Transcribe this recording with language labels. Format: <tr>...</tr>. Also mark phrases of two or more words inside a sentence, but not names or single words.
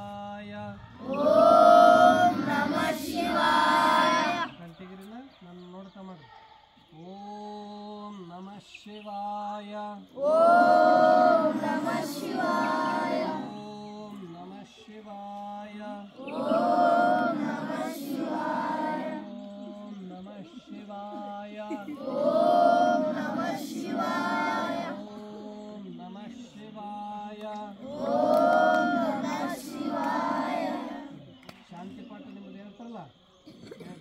<sa>ಶಿವಾಯ ಓಂ ನಮಃ ಶಿವಾಯ</sa> <kn>ಕಂಟಿಗಿರಿಲ್ಲ ನಾನು ನೋಡ್ತಾ ಮಾಡ್ರಿ</kn> <sa>ಓಂ ನಮಃ ಶಿವಾಯ ಓಂ ನಮಃ ಶಿವಾಯ ಓಂ ನಮಃ ಶಿವಾಯ ಓಂ ನಮಃ ಶಿವಾಯ ಓಂ ನಮಃ ಶಿವಾಯ ಓಂ ನಮಃ ಶಿವಾಯ ಓಂ ನಮಃ ಶಿವಾಯ ಓಂ ನಮಃ ಶಿವಾಯ</sa> <kn>ಶಾಂತಿ ಪಾಠ ನಿಮ್ಮದು ಹೇಳ್ತಾರಲ್ಲ ಹೇಳ್ರಿ.</kn>